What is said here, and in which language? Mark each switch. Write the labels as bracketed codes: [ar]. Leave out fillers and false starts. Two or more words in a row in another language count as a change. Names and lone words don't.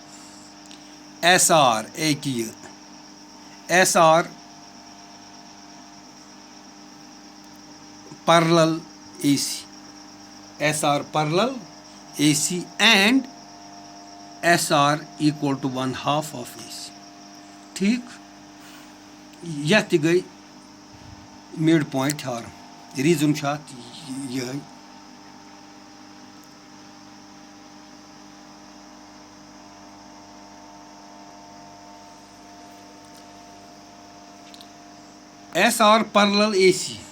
[en] SR [ks] اَکہِ یہِ [en] SR parallel AC SR parallel AC and SR equal to 1/2 of AC. [ks] ٹھیٖک یَتھ تہِ گٔے [en] mid point theorem reason [ks] چھُ اَتھ یِہوٚے [en] SR parallel AC